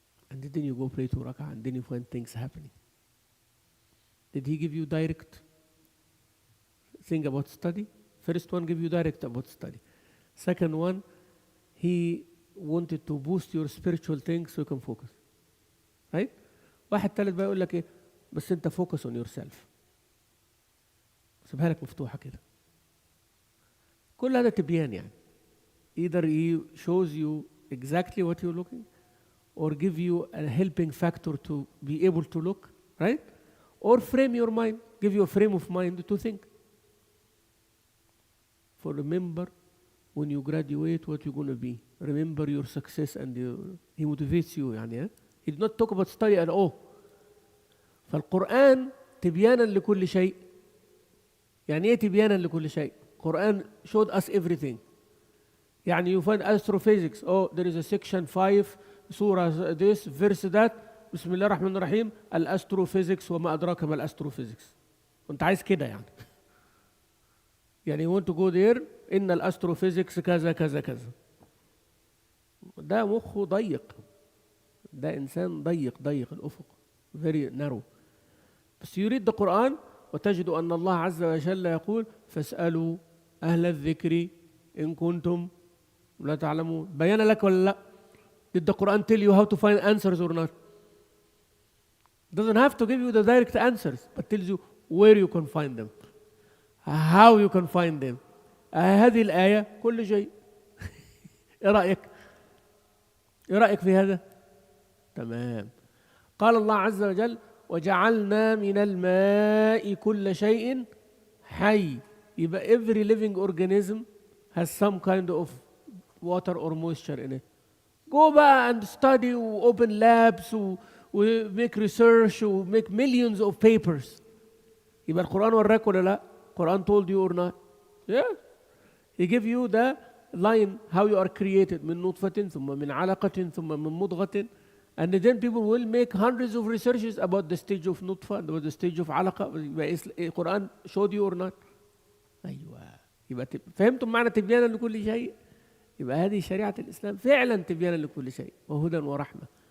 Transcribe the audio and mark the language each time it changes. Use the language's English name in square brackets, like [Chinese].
[English] And then you go pray 2 rak'ah and then you find things happening. Did he give you direct thing about study? First one give you direct about study. Second one, he wanted to boost your spiritual things so you can focus. Right? [Arabic] واحد ثالث بقى يقول لك ايه؟ بس انت [English] focus on yourself. [Arabic] سيبها لك مفتوحة كده. كل هذا تبيان يعني. [English] Either he shows you exactly what you're looking or give you a helping factor to be able to look, right? Or frame your mind, give you a frame of mind to think. For remember, when you graduate, what you're going to be. Remember your success and he motivates you يعني. He did not talk about study at all. [Arabic] فالقرآن تبيانا لكل شيء. يعني ايه تبيانا لكل شيء؟ [English] Quran showed us everything. يعني you find astrophysics. Oh, there is a section 5, surah this, verse that. [Arabic] بسم الله الرحمن الرحيم. الأستروفيزيكس وما أدراك ما الأستروفيزيكس. وأنت عايز كده يعني. يعني [English] you want to go there [Arabic] إن الأستروفيزيكس كذا كذا كذا. ده مخه ضيق. ده إنسان ضيق الأفق. [English] Very narrow. [Arabic] بس [English] you read the Quran [Arabic] وتجد أن الله عز وجل يقول فاسألوا أهل الذكر إن كنتم لا تعلمون. بيان لك ولا لا؟ Did the Quran tell you how to find answers or not? Doesn't have to give you the direct answers, but tells you where you can find them, how you can find them. هذه الآية كل شيء. إيه رأيك؟ إيه رأيك في هذا؟ تمام. قال الله عز وجل وجعلنا من الماء كل شيء حي. [English] يبقى every living organism has some kind of water or moisture in it. Go back and study, open labs, make research, make millions of papers. [Arabic] يبقى القرآن وراك ولا لا؟ القرآن [English] told you or not? Yeah. He give you the line how you are created [Arabic] من نطفة ثم من علقة ثم من مضغة. [English] And then people will make hundreds of researches about the stage of نطفة and about the stage of علقة. القرآن showed you or not? [Arabic] أيوة. يبقى فهمتم معنى تبيانا لكل شيء؟ يبقى هذه شريعة الإسلام فعلا تبيانا لكل شيء وهدى ورحمة.